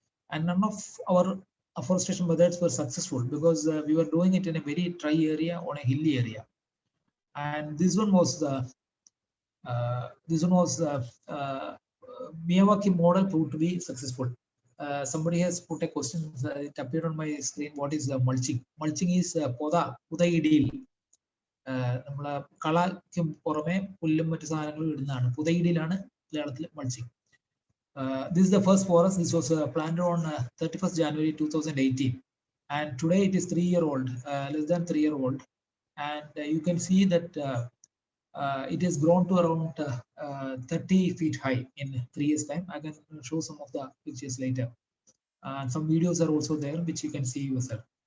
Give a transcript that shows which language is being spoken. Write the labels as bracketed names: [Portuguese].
[English] And none of our afforestation methods were successful because we were doing it in a very dry area on a hilly area. And this one was Miyawaki model proved to be successful. Somebody has put a question, it appeared on my screen, what is mulching? Mulching is [Malayalam] പുതയിടിയിൽ നമ്മളെ കളയ്ക്കും പുറമെ പുല്ലും മറ്റു സാധനങ്ങളും ഇടുന്നതാണ്. പുതയിടിയിലാണ് മലയാളത്തിൽ mulching. [English] This is the first forest. This was planted on 31st January 2018. And today it is 3-year-old, less than 3-year-old. And you can see that it has grown to around 30 feet high in 3 years time. I can show some of the pictures later. And some videos are also there, which you can see yourself.